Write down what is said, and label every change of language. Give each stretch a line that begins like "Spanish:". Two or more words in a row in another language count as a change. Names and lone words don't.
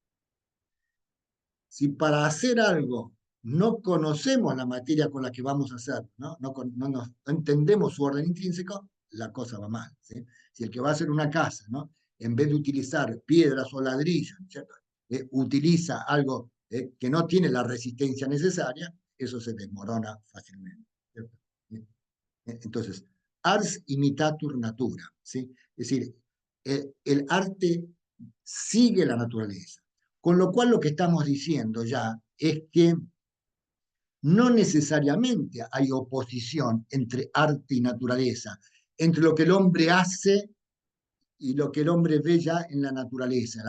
Spanish: Si para hacer algo no conocemos la materia con la que vamos a hacer, no entendemos su orden intrínseco, la cosa va mal, ¿sí? Si el que va a hacer una casa, ¿no?, en vez de utilizar piedras o ladrillos, ¿cierto?, utiliza algo que no tiene la resistencia necesaria, eso se desmorona fácilmente, ¿cierto? Entonces,
Latin: ars imitatur natura,
Spanish: ¿sí? Es decir, el arte sigue la naturaleza. Con lo cual lo que estamos diciendo ya es que no necesariamente hay oposición entre arte y naturaleza, entre lo que el hombre hace y lo que el hombre ve ya en la naturaleza.